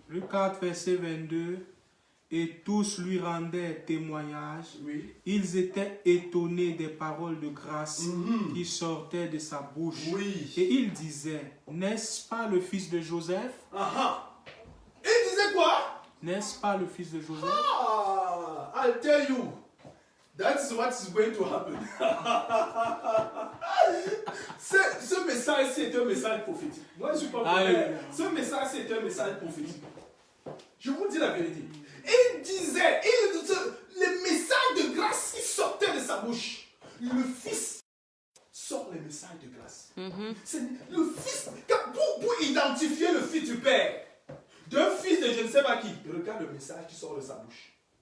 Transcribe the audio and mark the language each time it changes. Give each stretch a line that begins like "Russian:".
French: Luc 4, verset 22. Et tous lui rendaient témoignage. Oui. Ils étaient étonnés des paroles de grâce qui sortaient de sa bouche. Oui. Et ils disaient, n'est-ce pas le fils de Joseph? Il disait quoi? N'est-ce pas le fils de Joseph?
English: I'll tell you. That's what is going to happen.
French: Ce message-ci est un message prophétique. Moi, je ne suis pas prophète. Ce message-ci est un message prophétique. Je vous dis la vérité. Il disait, les messages de grâce qui sortaient de sa bouche. Le Fils sort les messages de grâce. C'est le Fils, pour identifier le Fils du Père, d'un fils de je ne sais pas qui, regarde le message qui sort de sa bouche.